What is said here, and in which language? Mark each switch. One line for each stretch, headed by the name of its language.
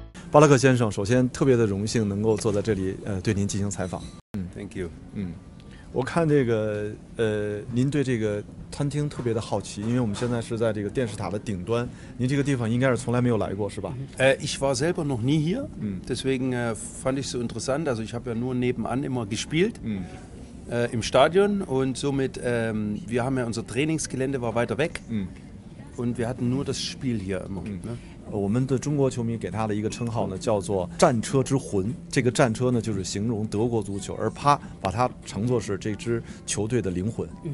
Chinese: 巴拉克先生，首先特别的荣幸能够坐在这里，对您进行采访。
English: Thank you。
Chinese: 我看这个您对这个餐厅特别的好奇，因为我们现在是在这个电视塔的顶端，您这个地方应该是从来没有来过，是吧
German: ？Ich war selber noch nie hier, deswegen fand ich es so interessant. Also ich habe ja nur nebenan immer gespielt im Stadion und somit wir haben ja unser Trainingsgelände war weiter weg und wir hatten nur das Spiel hier immer. Ne?
Chinese: 我们的中国球迷给他的一个称号呢，叫做“战车之魂”。这个战车呢，就是形容德国足球，而他把它称作是这支球队的灵魂。